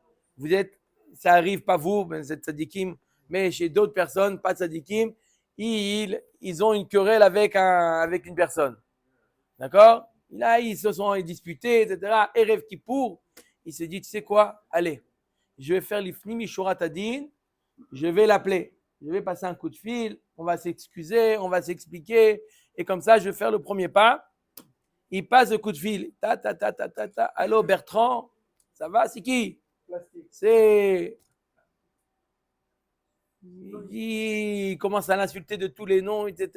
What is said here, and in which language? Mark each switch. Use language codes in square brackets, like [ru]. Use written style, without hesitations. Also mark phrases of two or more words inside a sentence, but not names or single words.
[fr] Ça arrive pas vous, vous êtes tzadikim, mais chez d'autres personnes, pas tzadikim, ils ont une querelle avec une personne. D'accord? Là, ils se sont disputés, etc. Erev Kippour, il se dit, tu sais quoi? Allez, je vais faire [he] לפנים משורת הדין, [fr] je vais l'appeler. Je vais passer un coup de fil, on va s'excuser, on va s'expliquer, et comme ça, je vais faire le premier pas. Il passe le coup de fil. Allô, Bertrand, ça va? C'est qui? C'est. Il commence à l'insulter de tous les noms, etc.